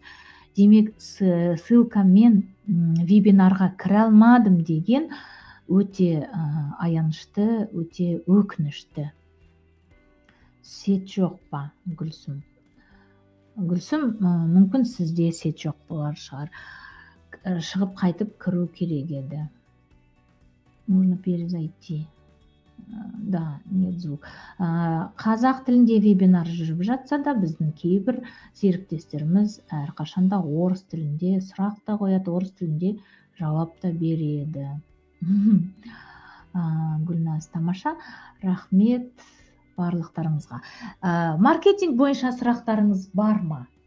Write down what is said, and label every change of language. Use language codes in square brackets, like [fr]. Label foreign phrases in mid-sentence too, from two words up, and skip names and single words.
[kk] Демек, ссылкамен вебинарға кіре алмадым деген өте аянышты, өте өкінішті. Сет жоқ па, Гүлсім? Гүлсім, мүмкін сізде сет жоқ болар шығар. Шығып қайтып кіру керек еді. [ru] Можно перезайти. Да, нет звук. [kk] Қазақ тілінде вебинар жүріп жатса да, біздің кейбір серіктестеріміз әрқашанда орыс тілінде сұрақ та қояды, орыс тілінде жауап та береді. Гүлназ, тамаша. Рахмет барлықтарыңызға. Маркетинг бойынша сұрақтарыңыз бар ма?